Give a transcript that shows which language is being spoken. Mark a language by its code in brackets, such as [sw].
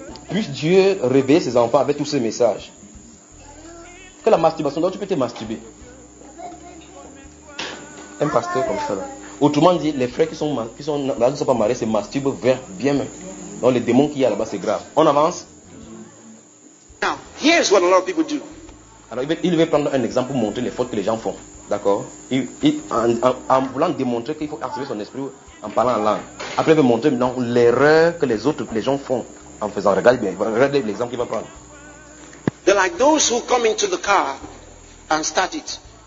[fr] Puisse Dieu réveiller ses enfants avec tous ces messages. Que la masturbation, donc tu peux te masturber. Un pasteur comme ça. Là. Autrement dit, les frères qui sont là, ne sont pas mariés, se masturbent vers bien. Donc les démons qu'il y a là-bas, c'est grave. On avance. [en] Now, here's what a lot of people do. [fr] Alors, il veut prendre un exemple pour montrer les fautes que les gens font. D'accord? En voulant démontrer qu'il faut activer son esprit en parlant en langue. Après, il veut montrer maintenant l'erreur que les autres, les gens font. En faisant, regarde bien, regarde l'exemple qu'il va prendre. [en] They're like those who come into the car and start it.